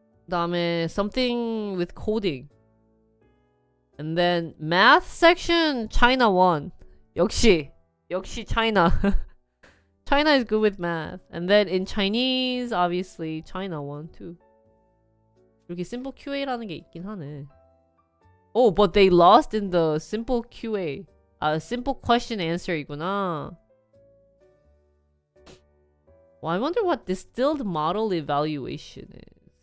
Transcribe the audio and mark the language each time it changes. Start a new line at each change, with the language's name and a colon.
Korean: 다음에
English: something with coding. And then math section China 1.
Korean: 역시
English: China. China is good with math. And then in Chinese obviously China 1 too.
Korean: 이렇게 simple QA라는 게 있긴 하네.
English: Oh, but they lost in the simple QA. Simple question answer이구나. Well, I wonder what distilled model evaluation is.